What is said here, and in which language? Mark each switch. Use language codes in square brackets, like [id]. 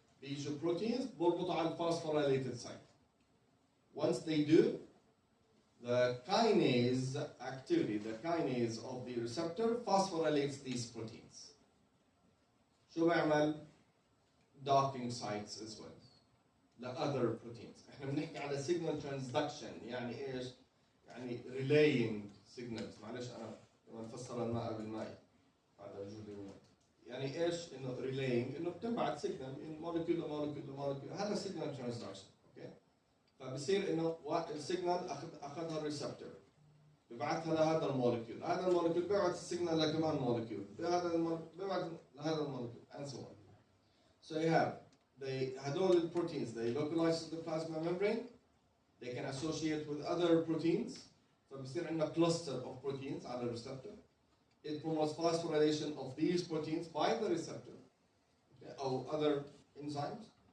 [ar] بيجوا [en] proteins [ar] بربطوا على [en] phosphorylated site. Once they do, the kinase activity, the kinase of the receptor phosphorylates these proteins. [ar] شو بيعمل؟ docking sites as well. [en] The other proteins. [ar] احنا بنحكي على [en] signal transduction، [ar] يعني ايش؟ يعني [en] relaying signals. [ar] معلش انا كمان فسر الماء بالماء. هذا وجودي يعني ايش؟ انه relaying، انه بتبعت [en] signal in molecule to molecule [ar] to molecule. هذا [en] signal transduction. [ar] اوكي؟ فبصير انه السيجنال اخذها الريسبتور ببعثها لهذا المولكيول، هذا المولكيول بيبعث السيجنال لكمان مولكيول، بيبعث لهذا المولكيول [en] and so on. So you have [ar] هدول [en] proteins they localize to the plasma membrane, they can associate with other proteins [ar] فبصير عندنا [en] cluster of proteins [ar] على الريسبتور. [en] It promotes phosphorylation of these proteins by the receptor or other enzymes.